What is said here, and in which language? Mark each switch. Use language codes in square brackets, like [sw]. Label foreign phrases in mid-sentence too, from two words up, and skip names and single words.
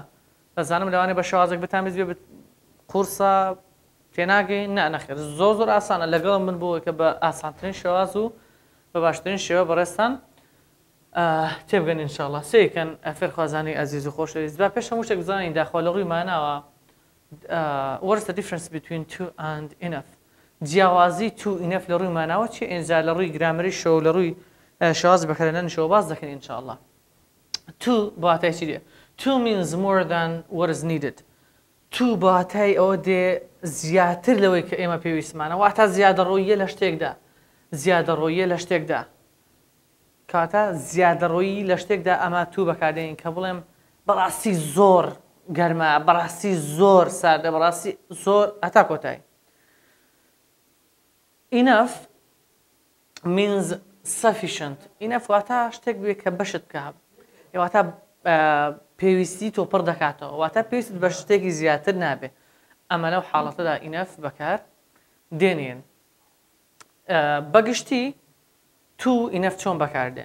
[ckb] دەزانم لەوانێ بە شێوازێک بتانویست بێ قورسە تێناگەین نەخێر زۆر ئاسانە لەگەڵم من بۆ کە بە ئاسانترین شێواز و بە باشترین شێوە بەڕێستان تێبگەن ئینشاءڵڵا. سێکەن فێرخوازانی عەزیز و خۆشەویست با پێش هەموو شتێک بزانین داخۆ لە ڕووی ماناوە [en] what is the difference between to and enough. [ckb] جیاوازی [en] too enough [ckb] لە ڕووی ماناوە چی ئینجا لە ڕووی گرامەری شەو لە ڕووی شێواز بەکارهێنانی شەوە باس دەکەین ئینشاءڵڵا. to بواتای چی دێ؟ [en] to means more than what is needed. [ckb] تو باتای ئەوە دێ زیاتر لەوەی کە ئێمە پێویستمانە واتە زیادەڕۆییە لە شتێکدا زیادەڕۆییە لە شتێکدا کاتە زیادەڕۆیی لە شتێکدا ئەمە تو بەکاردێنین کە بڵێم بەڕاستی زۆر گەرمە بەڕاستی زۆر ساردە بەڕاستی زۆر هەتا کۆتایی. [en] enough means sufficient. [ckb] enough واتە شتێک بێ کە بەشت بکە واتە پێویستی تۆ پڕ دەکاتەوە واتە پێویست بە شتێکی زیاتر نابێ. ئەمە لەو حاڵەتەدا ئینەف بەکار دێنێن. بەگشتی [en] too enough [ckb] چۆن بەکاردێن؟